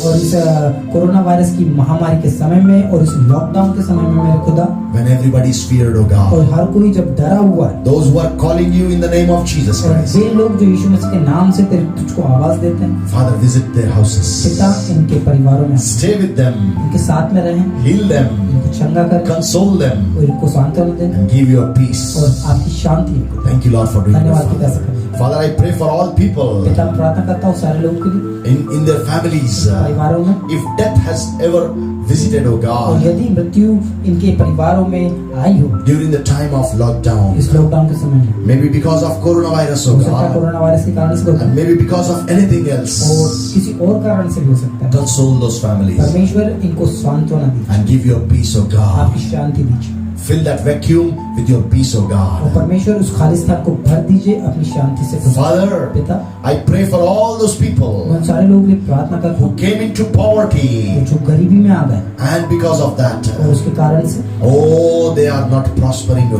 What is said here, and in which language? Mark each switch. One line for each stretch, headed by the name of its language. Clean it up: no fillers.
Hindi: और इस corona virus की महामारी के समय में और इस लॉकडाउन के समय में मेरे खुदा
English: when everybody is feared, O
Hindi: और
English: God,
Hindi: हर कोई जब डरा हुआ है
English: those who are calling you in the name of Jesus
Hindi: और
English: Christ,
Hindi: वे लोग जो यीशु मसीह के नाम से तेरे तुझको आवाज देते हैं
English: Father, visit their
Hindi: पिता
English: houses,
Hindi: इनके परिवारों में
English: stay with them,
Hindi: इनके साथ में रहें
English: heal them,
Hindi: इनको चंगा करें
English: console them,
Hindi: और इनको सांत्वना दें
English: and give your peace.
Hindi: और आपकी शांति इनको दें।
English: Thank you, Lord, for doing
Hindi: धन्यवाद पिता
English: it.
Hindi: ऐसा करने के
English: Father, I pray for all people
Hindi: लिए। पिता मैं प्रार्थना करता हूँ सारे लोगों के लिए
English: in their families.
Hindi: परिवारों में
English: If death has ever visited, O
Hindi: और
English: God,
Hindi: यदि मृत्यु इनके परिवारों में आई हो
English: during the time of lockdown,
Hindi: इस लॉकडाउन के समय में
English: maybe because of coronavirus,
Hindi: हो
English: O
Hindi: सकता है
English: God,
Hindi: कोरोना वायरस के कारण से होता
English: and
Hindi: है
English: maybe because of anything
Hindi: और
English: else,
Hindi: किसी और कारण से भी हो सकता है।
English: console those families
Hindi: परमेश्वर इनको सांत्वना दीजिए
English: and give your peace, O God.
Hindi: आपकी शांति दीजिए
English: Fill that vacuum with your peace, O
Hindi: और
English: God.
Hindi: परमेश्वर उस खाली स्थान को भर दीजिए अपनी शांति से खुदा।
English: Father,
Hindi: पिता
English: I pray for all those
Hindi: मैं
English: people
Hindi: उन सारे लोगों के लिए प्रार्थना करता
English: who
Hindi: हूँ
English: came into poverty,
Hindi: जो गरीबी में आ गए
English: and because of that,
Hindi: और उसके कारण से
English: oh, they are not prospering, O